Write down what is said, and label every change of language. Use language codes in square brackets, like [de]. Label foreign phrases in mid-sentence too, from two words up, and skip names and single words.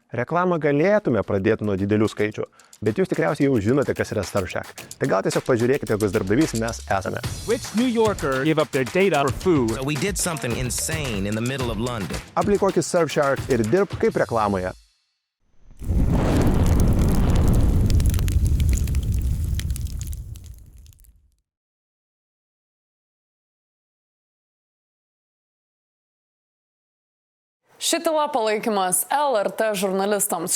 [lt] Reklamą galėtume pradėti nuo didelių skaičių, bet jūs tikriausiai jau žinote, kas yra Surfshark. Tai gal tiesiog pažiūrėkite, kokius darbdavys mes esame. [en] Which New Yorker give up their data for food? We did something insane in the middle of London. [lt] Aplikuokit Surfshark ir dirbk kaip reklamoje. Ši tyla palaikymas LRT žurnalistams.